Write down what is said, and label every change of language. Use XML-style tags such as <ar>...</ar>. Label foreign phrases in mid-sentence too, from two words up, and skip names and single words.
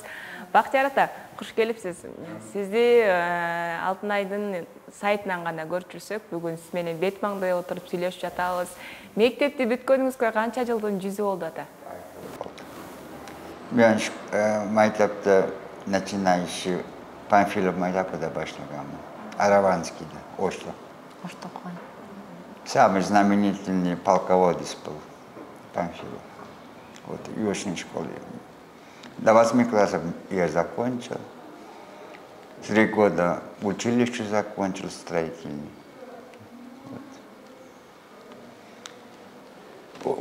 <ky>Бактияр ата, куш келипсиз. Сизди Алтынайдын сайтынан гана көрүп жүрсөк, бүгүн сиз менен бет маңдай отуруп сүйлөшүп жатабыз. Мектепти бүткөнүңүзгө канча жылдын жүзү болду ата? Мен мектепте начинающий Панфилов мектепте башлаганмын. Араванскийде, Ошто. Ошто окуган.</ky> <ru>Самый знаменитый полководец был Панфилов. Вот в южной школе. До 8 классов я закончил. 3 года училище закончил строительный. Вот.</ru>